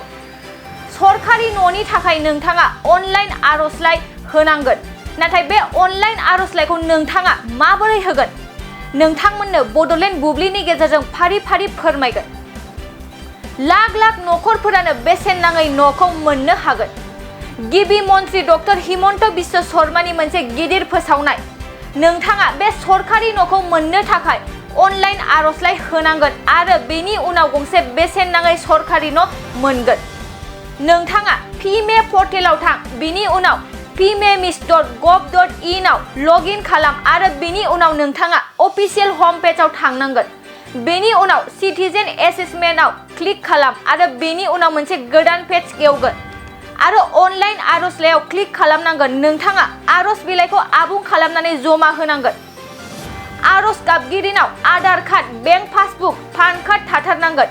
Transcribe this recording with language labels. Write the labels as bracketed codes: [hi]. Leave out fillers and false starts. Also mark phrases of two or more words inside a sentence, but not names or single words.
[brx] सरकारि न'नि थाखाय नोंथाङा अनलाइन आर'जलाइ होनांगोन नाथाय बे अनलाइन आर'जलाइखौ नोंथाङा माबोरै होगोन नोंथांमोननो बड'लेण्ड बुब्लिनि गेजेरजों फारि फारि फोरमायगोन लाख लाख न'खरफोरानो बेसेन नाङै न'खौ मोननो हागोन गिबि मन्त्रि डक्टर हिमन्त बिश्व शर्मानि मोनसे गिदिर फोसावनाय नोंथाङा बे सरकारि न'खौ मोननो थाखाय अनलाइन आर'जलाइ होनांगोन आरो बेनि उनाव गंसे बेसेन नाङै सरकारि न' मोनगोन नोंथाङा पिमे पर्टेलाव थां बिनि उनाव pmemis.gov.in आव लगइन खालाम आरो बेनि उनाव नोंथाङा [en] official home page [brx] थांनांगोन बेनि उनाव [en] citizen assessment [brx] क्लिक खालाम आरो बेनि उनाव मोनसे गोदान पेज गेवगोन आरो अनलाइन आर'जलाइयाव क्लिक खालामनांगोन नोंथाङा आर'ज बिलाइखौ आबुं खालामनानै जमा होनांगोन आर'ज गाबगिरिनाव [en] Aadhaar card bank passbook PAN card [brx] थाथारनांगोन